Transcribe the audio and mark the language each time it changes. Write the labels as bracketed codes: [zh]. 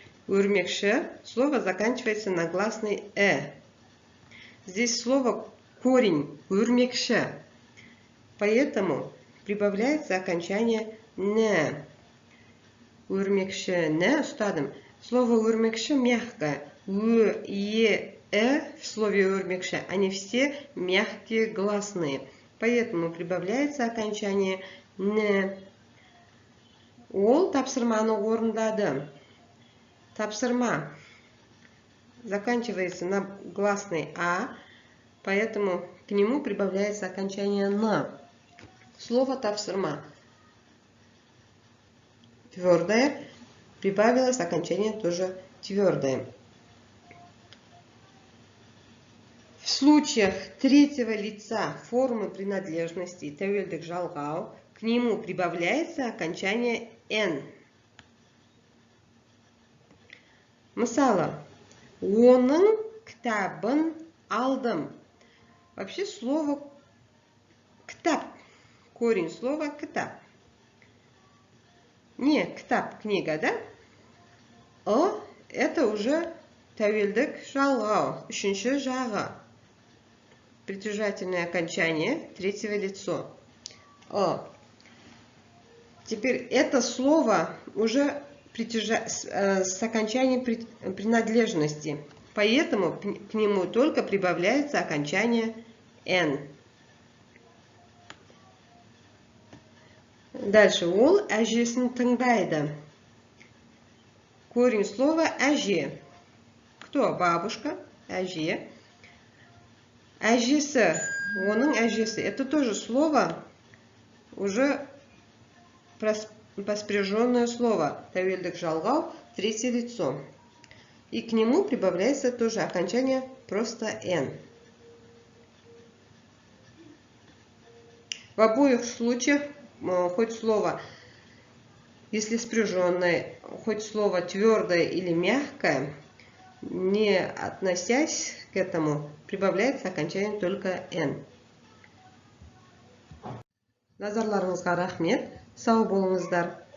[ru] Өрмекші слово заканчивается на гласный Здесь слово корень өрмекші, поэтому прибавляется окончание н. [kk] Өрмекшіні ұстадым. [ru] Слово өрмекші мягкое. В слове өрмекші, они все мягкие гласные, поэтому прибавляется окончание н. [kk] Ол тапсырманы орындады. [ru] Тапсырма заканчивается на гласный а, поэтому к нему прибавляется окончание н. Слово тапсырма твердое, прибавилось окончание тоже твердое. В случаях третьего лица формы принадлежности [kk] тәуелдік жалғау [ru] к нему прибавляется окончание н. [kk] Мысалы, оның кітабын алдым. [ru] Вообще слово кітап, корень слова кітап. Не кітап, книга, да? Это уже [kk] тәуелдік жалғау, үшінші жағы. [ru] Притяжательное окончание третьего лицо. Теперь это слово уже с окончанием принадлежности, поэтому к нему только прибавляется окончание «н». Дальше. [kk] Ол әжесін тыңдайды. [ru] Корень слова әже. Кто? Бабушка, [kk] әже. Әжесі, оның әжесі. [ru] Это тоже слово, уже поспряженное слово. [kk] Тәуелдік жалғау, [ru] третье лицо. И к нему прибавляется тоже окончание просто «н». В обоих случаях хоть слово, если спряженное, хоть слово твердое или мягкое, не относясь к этому, прибавляется окончание только «н». [kk] Назарларыңызға рахмет. Сау болыңыздар.